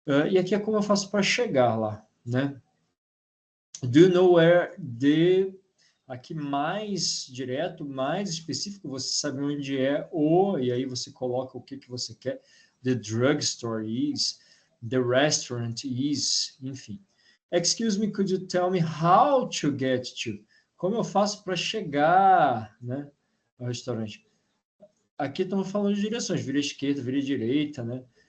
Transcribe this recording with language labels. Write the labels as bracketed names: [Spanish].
[Portuguese] E aqui é como eu faço para chegar lá, né? [English] Do you know where the... [Portuguese] Aqui mais direto, mais específico, você sabe onde é e aí você coloca o que você quer. [English] The drugstore is, the restaurant is, [Portuguese] enfim. [English] Excuse me, could you tell me how to get to? [Portuguese] Como eu faço para chegar, né, ao restaurante? Aqui estamos falando de direções, vira esquerda, vira direita, né?